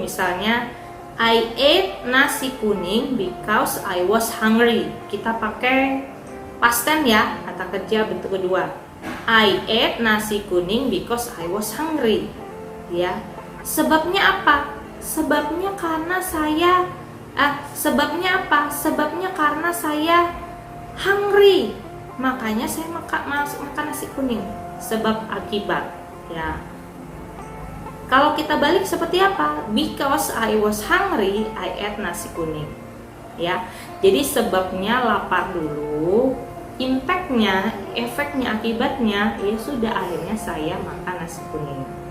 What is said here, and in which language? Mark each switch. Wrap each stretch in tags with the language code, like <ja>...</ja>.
<id>Misalnya</id> <en>I ate nasi kuning because I was hungry.</en> <id>Kita pakai past tense kata kerja bentuk kedua.</id> <en>I ate nasi kuning because I was hungry.</en> <id>Sebabnya apa? Sebabnya karena saya sebabnya apa? Sebabnya karena saya</id> <en>hungry.</en> <id>Makanya saya makan nasi kuning. Sebab akibat. Kalau kita balik seperti apa?</id> <en>Because I was hungry, I ate nasi kuning.</en> <id>Jadi sebabnya lapar dulu, impactnya, efeknya, akibatnya, sudah akhirnya saya makan nasi kuning.</id>